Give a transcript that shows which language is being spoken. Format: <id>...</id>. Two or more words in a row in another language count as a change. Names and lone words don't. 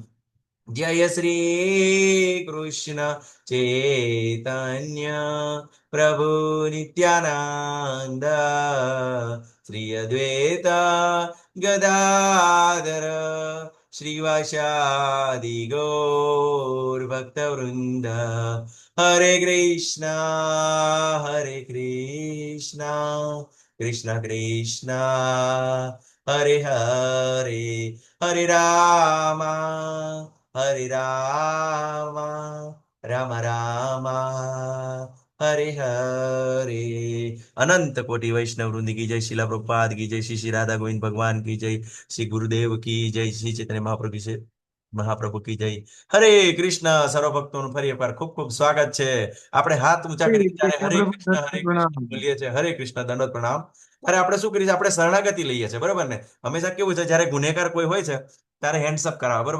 <sa>जय श्री कृष्ण चैतन्य प्रभु नित्यानंद श्री अद्वैत गदाधर श्रीवासादि गौर भक्तवृंद। हरे कृष्णा कृष्ण कृष्णा हरे हरे, हरे रामा हरे रामा राम रामा हरे हरे।</sa> <hi>अनंत कोटि वैष्णव वृंद की जय, शिला प्रभुपाद की जय, श्री श्री राधा गोविंद भगवान की जय, श्री गुरुदेव की जय, श्री चैतन्य महाप्रभु की जय, महाप्रभु की जय।</hi> <gu>હરે કૃષ્ણ, સર્વ ભક્તોનું ફરી એકવાર ખૂબ ખૂબ સ્વાગત છે। આપણે હાથ ઊંચા કરી ત્યારે કૃષ્ણ હરે પ્રભુ કૃષ્ણ દત્ત પ્રણામ. બોલીએ છીએ, હરે કૃષ્ણ દંડવત પ્રણામ। ત્યારે આપણે શું કરીએ છીએ? આપણે શરણાગતિ લઈએ છીએ, બરોબર ને? હંમેશા કેવું છે, જ્યારે ગુનેગાર કોઈ હોય છે ત્યારે હેન્ડસઅપ કરાવે, બરોબર?</gu>